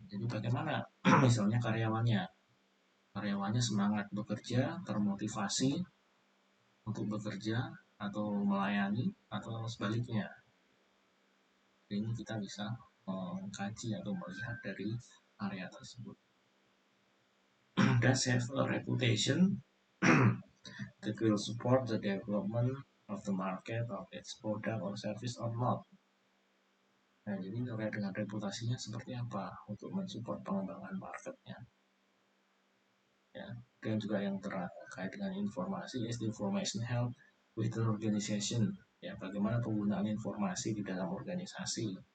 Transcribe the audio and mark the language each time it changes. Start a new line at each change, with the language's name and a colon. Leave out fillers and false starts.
Indonesian: Jadi bagaimana misalnya karyawannya semangat bekerja, termotivasi untuk bekerja atau melayani, atau sebaliknya. Ini kita bisa mengkaji atau melihat dari area tersebut.
English: Does have a reputation that will support the development of the market of its product or service or not.
Indonesian: Nah, jadi terkait dengan reputasinya seperti apa untuk mensupport pengembangan marketnya. Ya, dan juga yang terkait dengan informasi,
English: is the information help with the organization.
Indonesian: Ya, bagaimana penggunaan informasi di dalam organisasi.